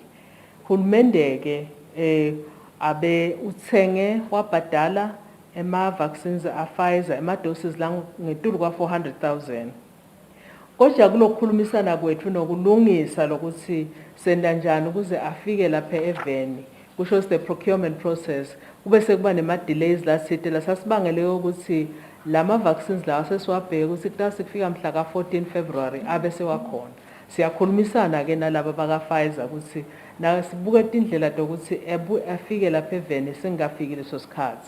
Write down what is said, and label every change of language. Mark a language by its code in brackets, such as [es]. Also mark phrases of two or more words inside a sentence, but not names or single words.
[ss] Hulumende-ke abe uthenge wabhadala ema-vaccines a-Pfizer ema-doses ngetulu kwa-400,000. Kodwa kulokukhulumisana kwethu nokulungisa lokuthi senda njani ukuze afike lapha eveni. Kusho [en] the procurement process [ss] kube sekuba nema-delays laside lasasibangele ukuthi lama-vaccines lawa sesiwabheke ukuthi kuta sikufika mhla ka-14 February abe sewakhona. Siyakhulumisana-ke nalaba baka-Pfizer ukuthi nawe sibuke indlela zokuthi afike lapha eveni singafiki leso sikhathi.